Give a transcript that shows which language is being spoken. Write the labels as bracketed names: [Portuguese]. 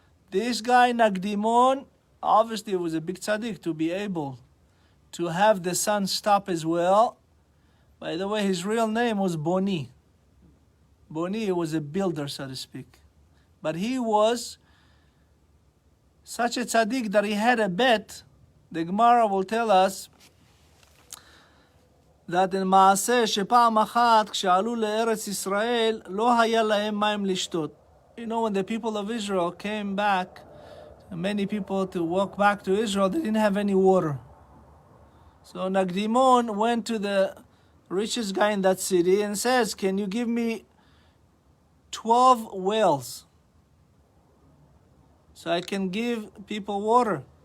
[English] This guy, Nakdimon, obviously was a big tzaddik to be able to have the sun stop as well. By the way, his real name was Boni. Boni was a builder, so to speak. But he was such a tzaddik that he had a bet. The Gemara will tell us that in [Hebrew] מעשה שפעם אחת כשעלו לארץ ישראל לא היה להם מים לשתות. [English] You know, when the people of Israel came back, many people to walk back to Israel, they didn't have any water. So Nagdimon went to the richest guy in that city and says, can you give me 12 wells so I can give people water?